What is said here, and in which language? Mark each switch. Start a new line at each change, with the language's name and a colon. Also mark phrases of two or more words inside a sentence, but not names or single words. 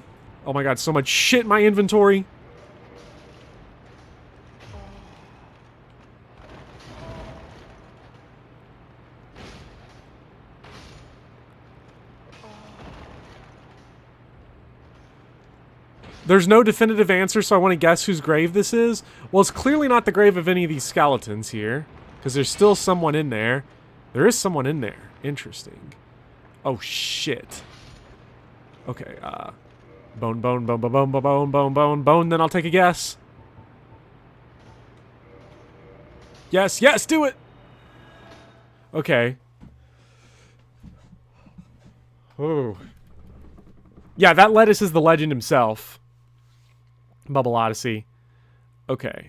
English: Oh my god, so much shit in my inventory. There's no definitive answer, so I want to guess whose grave this is. Well, it's clearly not the grave of any of these skeletons here, because there's still someone in there. There is someone in there. Interesting. Oh, shit. Okay, bone, bone, bone, bone, bone, bone, bone, bone, bone, then I'll take a guess. Yes, yes, do it! Okay. Oh. Yeah, that Lettuce is the legend himself. Bubble Odyssey. Okay.